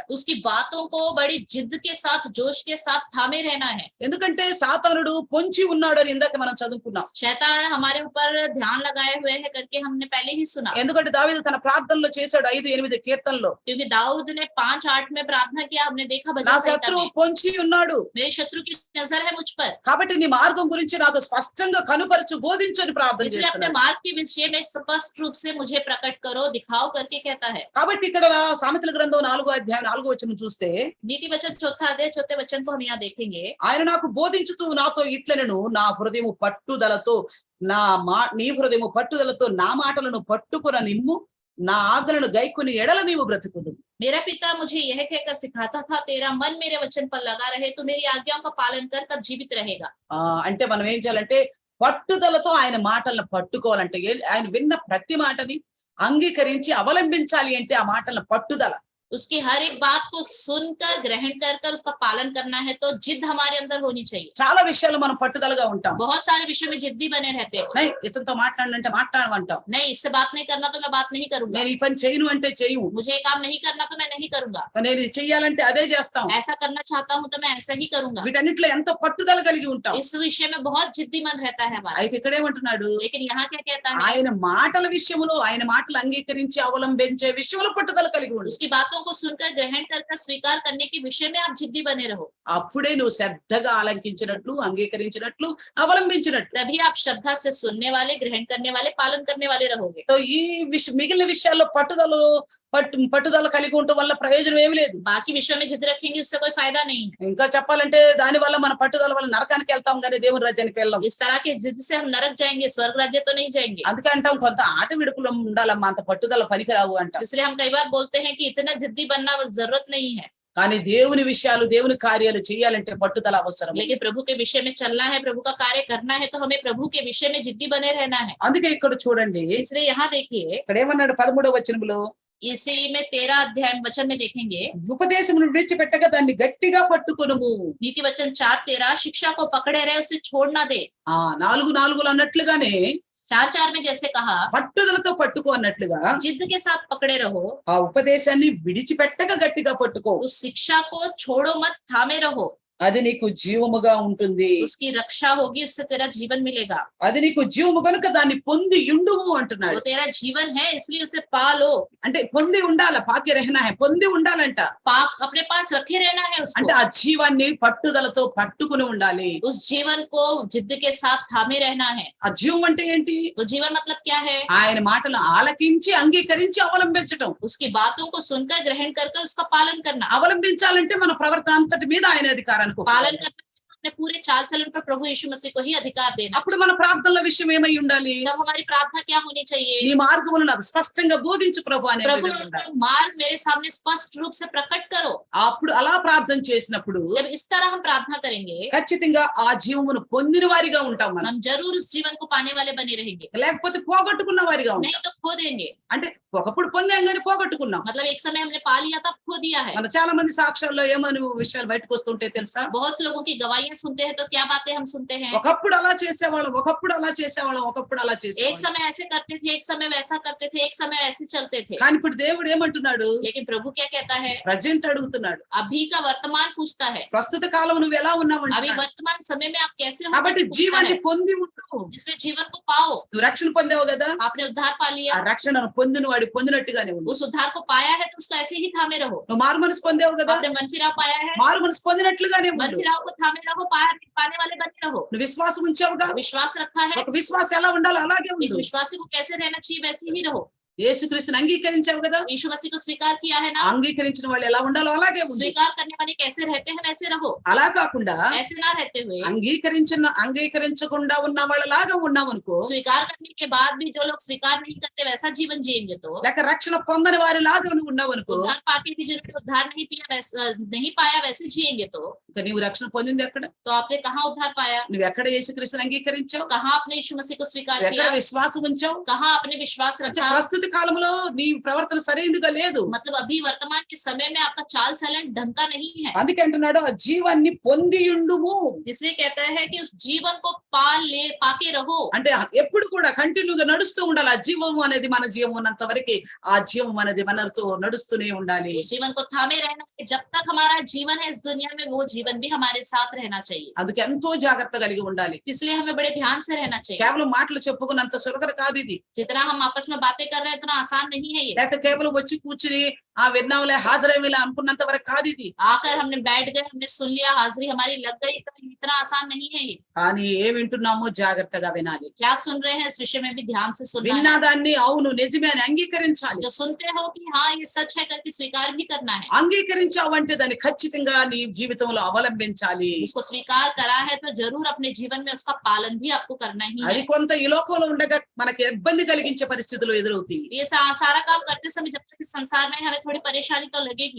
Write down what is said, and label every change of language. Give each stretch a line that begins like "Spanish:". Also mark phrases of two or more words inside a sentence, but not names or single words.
Hindi: उसकी बातों को बड़ी जिद के साथ, जोश के साथ थामे रहना है।
Telugu: ఎందుకంటే సాతానుడు పొంచి ఉన్నాడు అని ఇందాక మనం చదువుకున్నాం.
Hindi: शैतान हमारे ऊपर ध्यान लगाए हुए है करके हमने पहले ही सुना,
Telugu: ఎందుకంటే దావీదు తన ప్రార్థనలో చేశాడు 5-8 కీర్తనలో,
Hindi: क्योंकि दाऊद ने 5-8 में प्रार्थना किया, हमने देखा
Telugu: నా
Hindi: भजन संहिता
Telugu: శత్రువు
Hindi: में,
Telugu: పొంచి ఉన్నాడు
Hindi: मेरे शत्रु की नजर है मुझ पर,
Telugu: కాబట్టి నీ మార్గం గురించి నాకు స్పష్టంగా కనుపరచు, బోధించు అని ప్రార్థన
Hindi: इसलिए अपने
Telugu: చేస్తున్నాడు.
Hindi: मार्ग के विषय में स्पष्ट रूप से मुझे प्रकट करो, दिखाओ करके कहता है।
Telugu: కాబట్టి ఇక్కడ సామెతల గ్రంథం 4వ అధ్యాయం 4వ వచనం చూస్తే,
Hindi: नीति वचन 4 अध्याय 4 वचन को हम यहाँ देखेंगे।
Telugu: ఆయన నాకు బోధించుతూ నాతో ఇట్లనెను, నా హృదయము పట్టుదలతో నీ హృదయము పట్టుదలతో నా మాటలను పట్టుకున నిమ్ము, నా ఆజ్ఞలను గైకొని ఎడల నీవు బ్రతుకుదు.
Hindi: मेरा पिता मुझे यह कहकर सिखाता था, तेरा मन मेरे वचन पर लगा रहे तो मेरी आज्ञाओं का पालन कर, तब जीवित रहेगा।
Telugu: అంటే మనం ఏం చేయాలంటే పట్టుదలతో ఆయన మాటలను పట్టుకోవాలంటే, ఆయన విన్న ప్రతి మాటని అంగీకరించి అవలంబించాలి అంటే ఆ మాటలను పట్టుదల.
Hindi: उसकी हर एक बात को सुनकर ग्रहण कर उसका पालन करना है, तो जिद हमारे अंदर होनी चाहिए।
Telugu: చాలా విషయాలు మనం పట్టుదలగా ఉంటాం.
Hindi: बहुत सारे विषयों में जिद्दी बने रहते हैं।
Telugu: ఇతనితో మాట్లాడనంటే మాట్లాడమంటాం,
Hindi: नहीं इससे बात नहीं करना तो मैं बात नहीं करूंगा,
Telugu: నేను ఈ పని చేయను అంటే చేయము,
Hindi: मुझे ये काम नहीं करना तो मैं नहीं करूंगा,
Telugu: నేను ఇది చెయ్యాలంటే అదే చేస్తాం.
Hindi: ऐसा करना चाहता हूँ तो मैं ऐसा ही करूंगा।
Telugu: వీటన్నిటిలో ఎంతో పట్టుదల కలిగి ఉంటాం.
Hindi: इस विषय में बहुत जिद्दी मन रहता है हमारा।
Telugu: అయితే ఇక్కడేమంటున్నాడు,
Hindi: लेकिन यहाँ क्या कहता है,
Telugu: ఆయన మాటల విషయంలో, ఆయన మాటలు అంగీకరించి అవలంబించే విషయంలో పట్టుదల కలిగి ఉండు.
Hindi: उसकी बातों को सुनकर ग्रहण कर स्वीकार करने के विषय में आप जिद्दी बने रहो,
Telugu: అప్పుడే నువ్వు శ్రద్ధగా ఆలకించినట్లు, అంగీకరించినట్లు, అవలంబించినట్లు.
Hindi: तभी आप श्रद्धा से सुनने वाले, ग्रहण करने वाले, पालन करने वाले रहोगे।
Telugu: సో ఈ మిగిలిన విషయాల్లో పట్టుదల కలిగి ఉండటం వల్ల ప్రయోజనం ఏమి లేదు.
Hindi: बाकी विषयों में जिद रखेंगे उससे कोई फायदा नहीं है।
Telugu: ఇంకా చెప్పాలంటే దాని వల్ల మన పట్టుదల వల్ల నరకానికి వెళ్తాం కానీ దేవుని రాజ్యానికి వెళ్ళాం.
Hindi: इस तरह के जिद से हम नरक जाएंगे, स्वर्ग राज्य तो नहीं जाएंगे।
Telugu: అందుకే అంటాం కొంత ఆట విడుపులో ఉండాలమ్మా, అంత పట్టుదల పనికిరావు అంటాం.
Hindi: इसलिए हम कई बार बोलते हैं कि इतना जिद्दी बनना जरूरत नहीं है,
Telugu: కానీ దేవుని విషయాలు, దేవుని కార్యాలు చేయాలంటే పట్టుదల అవసరం.
Hindi: लेकिन प्रभु के विषय में चलना है, प्रभु का कार्य करना है, तो हमें प्रभु के विषय में जिद्दी बने रहना है।
Telugu: అందుకే ఇక్కడ చూడండి,
Hindi: इसलिए यहाँ देखिए,
Telugu: ఇక్కడ ఏమన్నాడు 13వ వచనంలో,
Hindi: इसी में 13 अध्याय वचन में देखेंगे,
Telugu: ఉపదేశమును విడిచిపెట్టగా దాన్ని గట్టిగా పట్టుకొనుము.
Hindi: नीति वचन 4:13, शिक्षा को पकड़े रहे उसे छोड़ ना दे।
Telugu: 4:4 అన్నట్లుగానే
Hindi: 4:4 में जैसे कहा,
Telugu: పట్టుదలతో పట్టుకో అన్నట్లుగా
Hindi: जिद के साथ पकड़े रहो,
Telugu: ఆ ఉపదేశాన్ని విడిచిపెట్టగా గట్టిగా పట్టుకో.
Hindi: उस शिक्षा को छोड़ो मत, थामे रहो,
Telugu: అది నీకు జీవముగా ఉంటుంది.
Hindi: उसकी रक्षा होगी, उससे तेरा जीवन मिलेगा।
Telugu: అది నీకు జీవము కనుక దాన్ని పొంది ఉండుము అంటున్నాడు.
Hindi: वो तेरा जीवन है इसलिए उसे पालो,
Telugu: అంటే పొంది ఉండాల, పాకి
Hindi: रहना है,
Telugu: పొంది ఉండాలంట.
Hindi: पाक अपने पास रखे रहना है उसको,
Telugu: అంటే ఆ జీవాన్ని పట్టుదలతో పట్టుకుని ఉండాలి.
Hindi: उस जीवन को जिद के साथ थामे रहना है।
Telugu: ఆ జీవం అంటే ఏంటి?
Hindi: तो जीवन मतलब क्या है?
Telugu: ఆయన మాటలు ఆలకించి అంగీకరించి అవలంబించటం.
Hindi: उसकी बातों को सुनकर ग्रहण कर उसका पालन करना।
Telugu: అవలంబించాలంటే మన ప్రవర్తన అంతటి మీద ఆయన అధికారానికి
Hindi: पालन करना अपने पूरे चाल चलन पर प्रभु यीशु मसीह को ही अधिकार देना।
Telugu: అప్పుడు మన ప్రార్థనల విషయం ఏమై ఉండాలి?
Hindi: तब हमारी प्रार्थना क्या होनी चाहिए?
Telugu: నీ మార్గమును నాకు స్పష్టంగా బోధించు ప్రభు అనే
Hindi: प्रभु
Telugu: విధంగా ఉండాలి.
Hindi: मार्ग मेरे सामने स्पष्ट रूप से प्रकट करो।
Telugu: అప్పుడు అలా ప్రార్థన చేసినప్పుడు
Hindi: जब इस तरह हम प्रार्थना करेंगे,
Telugu: ఖచ్చితంగా ఆ జీవమును పొందిన వారిగా ఉంటాం మనం.
Hindi: हम जरूर उस जीवन को पाने वाले बने रहेंगे,
Telugu: లేకపోతే పోగొట్టుకున్న వారిగా ఉంటాం.
Hindi: नहीं तो खो देंगे।
Telugu: అంటే ఒకప్పుడు పొందాం కానీ పోగొట్టుకున్నాం.
Hindi: मतलब एक समय हमने पा लिया था, खो दिया है।
Telugu: మన చాలా మంది సాక్ష్యాల్లో ఏమని విషయాలు బయటకు వస్తుంటే తెలుసా?
Hindi: बहुत लोगों की गवाहियां सुनते हैं तो क्या बातें हम सुनते हैं,
Telugu: ఒకప్పుడు అలా చేసేవాళ్ళం, ఒకప్పుడు అలా చేసేవాళ్ళం, ఒకప్పుడు అలా
Hindi: एक
Telugu: చేసేవాళ్ళం.
Hindi: समय ऐसे करते थे, एक समय वैसा करते थे, एक समय ऐसे चलते थे।
Telugu: కానీ ఇప్పుడు దేవుడు ఏమంటున్నాడు?
Hindi: लेकिन प्रभु क्या कहता है?
Telugu: ప్రజెంట్ అడుగుతున్నాడు.
Hindi: अभी का वर्तमान पूछता है,
Telugu: ప్రస్తుత కాలం నువ్వు ఎలా ఉన్నావు
Hindi: अभी
Telugu: అంటున్నాడు.
Hindi: वर्तमान समय में आप कैसे हो
Telugu: కాబట్టి
Hindi: करके पूछता
Telugu: జీవాన్ని
Hindi: है।
Telugu: పొంది ఉండు.
Hindi: इसलिए जीवन को पाओ,
Telugu: నువ్వు రక్షణ పొందావు కదా,
Hindi: आपने उद्धार पा
Telugu: ఆ
Hindi: लिया,
Telugu: రక్షణను పొందిన వాడి పొందినట్టుగానే ఉండు.
Hindi: उस उद्धार को पाया है तो उसको ऐसे ही थामे रहो।
Telugu: నువ్వు మారు మనసు పొందావు కదా,
Hindi: आपने मन फिराव पाया है,
Telugu: మారు మనసు పొందినట్లుగానే
Hindi: मन
Telugu: ఉండు.
Hindi: फिराव को थामे रहो, पाने वाले बने रहो।
Telugu: నువ్వు విశ్వాసం ఉంచావుగా,
Hindi: विश्वास रखा है,
Telugu: ఒక విశ్వాసం ఎలా ఉండాలో అలాగే
Hindi: एक
Telugu: ఉండు.
Hindi: विश्वासी को कैसे रहना चाहिए वैसे ही रहो।
Telugu: యేసుక్రీస్తుని అంగీకరించావు కదా,
Hindi: यीशु मसीह को स्वीकार किया है ना,
Telugu: అంగీకరించిన వాళ్ళు ఎలా ఉండాలో అలాగే ఉండు.
Hindi: स्वीकार करने वाले कैसे रहते हैं वैसे रहो,
Telugu: అలా కాకుండా
Hindi: ऐसे ना रहते हुए
Telugu: అంగీకరించకుండా ఉన్న వాళ్ళలాగా ఉన్నామనుకో,
Hindi: स्वीकार करने के बाद भी जो लोग स्वीकार नहीं करते वैसा जीवन जिएंगे तो,
Telugu: లేక రక్షణ పొందని వారిలాగా నువ్వు ఉన్నావనుకో,
Hindi: उद्धार पाके भी जिन्होंने उद्धार नहीं पाया वैसे जिएंगे तो
Telugu: నీవు రక్షణ పొందింది ఎక్కడ?
Hindi: आपने कहाँ उद्धार पाया,
Telugu: నువ్వు ఎక్కడ యేసుక్రీస్తుని అంగీకరించావు,
Hindi: कहाँ आपने यीशु मसीह को स्वीकार
Telugu: ఎక్కడ
Hindi: किया,
Telugu: విశ్వాసం ఉంచావు?
Hindi: कहाँ आपने विश्वास
Telugu: అంటే
Hindi: रखा।
Telugu: ప్రస్తుత కాలంలో నీ ప్రవర్తన సరైనదిగా లేదు.
Hindi: मतलब अभी वर्तमान के समय में आपका चाल चलन ढंग का नहीं है,
Telugu: అందుకే అంటున్నాడు ఆ జీవాన్ని పొంది ఉండుము.
Hindi: इसलिए कहता है कि उस जीवन को पाके रहो।
Telugu: అంటే ఎప్పుడు కూడా కంటిన్యూగా నడుస్తూ ఉండాలి. ఆ జీవము అనేది మన జీవం ఉన్నంత వరకు ఆ జీవం అనేది మనతో నడుస్తూనే ఉండాలి.
Hindi: उस जीवन को थामे रहना है, जब तक हमारा जीवन है इस दुनिया में वो जीवन भी हमारे साथ रहना चाहिए,
Telugu: అందుకే ఎంతో జాగ్రత్త కలిగి ఉండాలి.
Hindi: इसलिए हमें बड़े ध्यान से रहना चाहिए।
Telugu: కేవలం మాటలు చెప్పుకున్నంత సులభం కాదు ఇది.
Hindi: जितना हम आपस में बातें कर रहे हैं इतना आसान नहीं है ये,
Telugu: లేకపోతే కేవలం వచ్చి కూర్చుని ఆ విన్నాంలే హాజరేమిలే అనుకున్నంత వరకు కాదు ఇది.
Hindi: आकर हमने बैठ गए, हमने सुन लिया, हाजिरी हमारी लग गई, तो इतना आसान नहीं है ये।
Telugu: కానీ ఏం వింటున్నామో జాగ్రత్తగా వినాలి.
Hindi: क्या सुन रहे हैं इस विषय में भी ध्यान से सुनना है।
Telugu: విన్నదాన్ని అవును నిజమే అని అంగీకరించాలి.
Hindi: जो सुनते हो कि हाँ ये सच है करके स्वीकार भी करना है।
Telugu: అంగీకరించావంటే దాన్ని ఖచ్చితంగా నీ జీవితంలో అవలంబించాలి.
Hindi: उसको स्वीकार करा है तो जरूर अपने जीवन में उसका पालन भी आपको करना ही
Telugu: అది
Hindi: है।
Telugu: కొంత ఈ లోకంలో ఉండగా మనకి ఇబ్బంది కలిగించే పరిస్థితులు ఎదురవుతాయి.
Hindi: ये सारा काम करते समय जब तक इस संसार में हमें थोड़ी परेशानी तो लगेगी,